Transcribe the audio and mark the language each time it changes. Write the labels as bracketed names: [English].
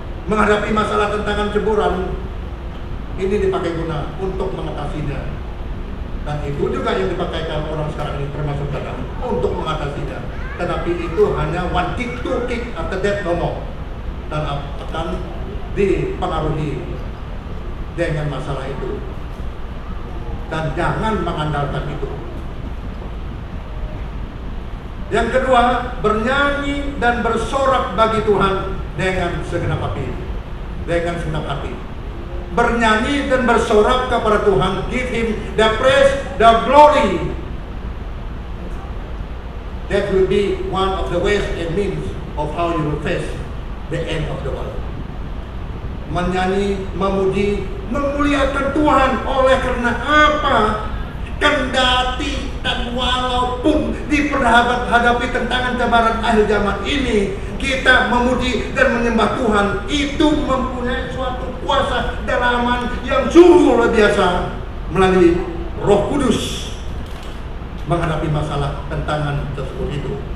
[Indonesian] Menghadapi masalah tantangan ceburan ini dipakai guna untuk mengatasinya. Dan itu juga yang dipakaikan orang sekarang ini, termasuk kita, untuk mengatasinya. Tetapi itu hanya [English] one kick, two kick, after that no more. [Indonesian] Dan akan dipengaruhi dengan masalah itu. Dan jangan mengandalkan itu. Yang kedua, bernyanyi dan bersorak bagi Tuhan dengan segenap hati. Dengan segenap hati. Bernyanyi dan bersorak kepada Tuhan. [English] Give Him the praise, the glory. That will be one of the ways and means of how you will face the end of the world. [Indonesian] Menyanyi, memuji, memuliakan Tuhan. Oleh karena apa? Kendati dan walaupun hadapi tantangan cabaran akhir zaman ini, kita memuji dan menyembah Tuhan, itu mempunyai suatu kuasa dalaman yang sungguh luar biasa melalui Roh Kudus menghadapi masalah tantangan tersebut itu.